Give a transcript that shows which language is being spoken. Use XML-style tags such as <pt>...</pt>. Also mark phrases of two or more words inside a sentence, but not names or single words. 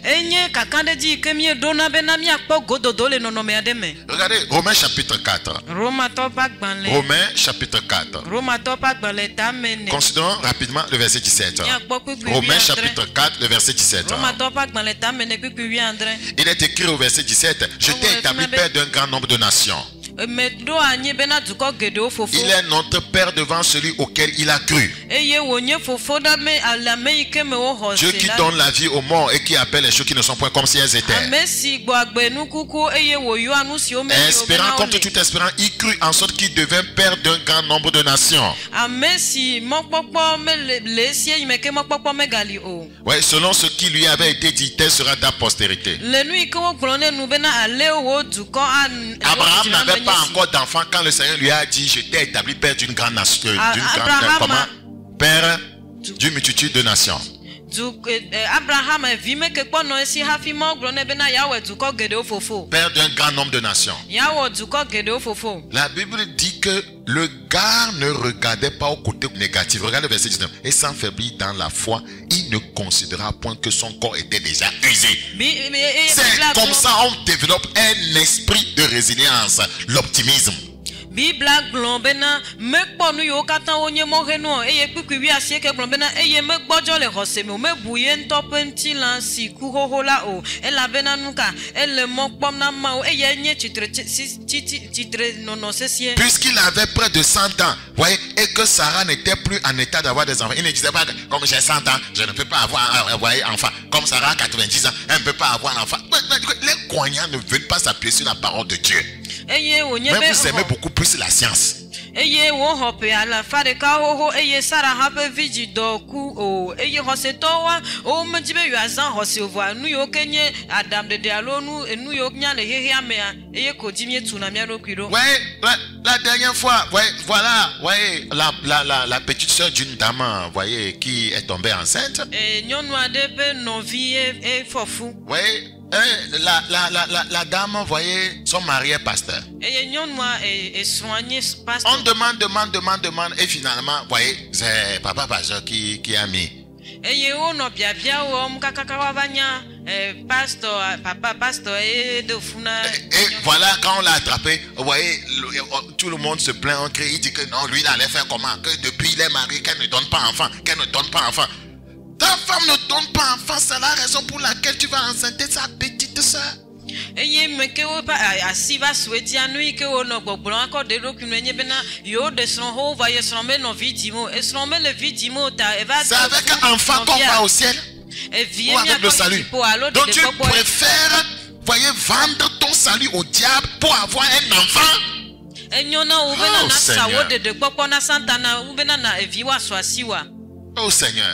<fr>Regardez Romains chapitre 4. Romains chapitre 4. Considérons rapidement le verset 17. Romains chapitre 4, le verset 17. Il est écrit au verset 17, je t'ai établi père d'un grand nombre de nations.</fr> <ee>meɖo anyi bena dukɔ geɖewo fofo.</ee> <fr>Il est notre Père devant celui auquel il a cru.</fr> <ee>Eye wònye fofo ɖe le ame yi ke me woxɔ</ee> <fr>Dieu se qui la. donne la vie aux morts et qui appelle les choses qui ne sont point comme si elles étaient.</fr> <ee>Ame si gbɔ agbe nukuku eye wòyɔa nu siwo me</ee> <fr>Espérant contre tout espérant, il crut en sorte qu'il devint père d'un grand nombre de nations.</fr> <ee>Ame si mɔkpɔkpɔ mele le esia yi me ke mɔkpɔkpɔ megali o.</ee> <fr>Oui, selon ce qui lui avait été dit, telle sera ta postérité.</fr> <ee>Le nu yi ke wogblɔ ne nu bena ale wo dukɔ</ee> <fr>Abraham n'avait pas encore d'enfant quand le Seigneur lui a dit, je t'ai établi père d'une grande nation, père d'une multitude de nations.</fr> <ee>Abraham vi me ke kpɔ nɔ esi hafi mɔ gblɔ ne bena yawɔ dukɔ geɖewo fofo.</ee> <fr>Père d'un grand nombre de nations.</fr> <ee>Yawɔ dukɔ geɖewo fofo.</ee> <fr>La Bible dit que le gars ne regardait pas au côté négatif. Regardez le verset 19. Et s'enfaiblit dans la foi, il ne considéra point que son corps était déjà usé. C'est comme ça on développe un esprit de résilience, l'optimisme.</fr> <ee>Bibla gblɔ bena mekpɔ nu yiwo katã wonye mɔhenu eye kpikpi wi asi ke gblɔ bena eye megbɔdzɔ le xɔse me o mebu ye ŋutɔ ƒe ŋutilã si ku xoxo la o elabena nu ka ele mɔ kpɔm na Mawu eye nye tsitre nɔnɔ sesie.</ee> <fr>Puisqu'il avait près de 100 ans, voyez, et que Sarah n'était plus en état d'avoir des enfants. Il ne disait pas que comme j'ai 100 ans, je ne peux pas avoir enfant. Comme Sarah a 90 ans, elle ne peut pas avoir un enfant. Les croyants ne veulent pas s'appuyer sur la parole de Dieu. Mais vous aimez beaucoup plus la science.</fr> <ee>Eye wo xɔ ƒe alafa ɖeka xoxo eye Sara hã ƒe vidzi dɔ ku o eye xɔsetɔwoa wo medzi be yewoazã xɔse o vɔa nu yiwo ke nye aɖaŋɖeɖe alo nu yiwo nya le xexea mea eye ko dzi mietuna mía ɖokui ɖo.</ee> <fr>Ouais, la dernière fois, voilà, voyez, la petite sœur d'une dame, voyez, qui est tombée enceinte.</fr> <ee>Nyɔnu aɖe ƒe nɔvi efɔ fu.</ee> <fr>Ouais. La dame, voyez, son mari est pasteur. On demande, et finalement, voyez, c'est papa pasteur qui a mis. Et voilà, quand on l'a attrapé, vous voyez, tout le monde se plaint, on crie, il dit que non, lui, il allait faire comment? Que depuis il est marié, qu'elle ne donne pas enfant, Ta femme ne donne pas enfant, c'est la raison pour laquelle tu vas enceinter sa petite soeur. Eye meke wo pa asiva sweti anu ike wo no gbogbo akọ de roku no enye bena yo de sron ho va ye sron me no vidimo e sron me le vidimo ta e va. C'est avec un enfant qu'on va au ciel. Ou avec le salut. Donc tu préfères, voyez, vendre ton salut au diable pour avoir un enfant. Oh Seigneur. Oh Seigneur.</fr>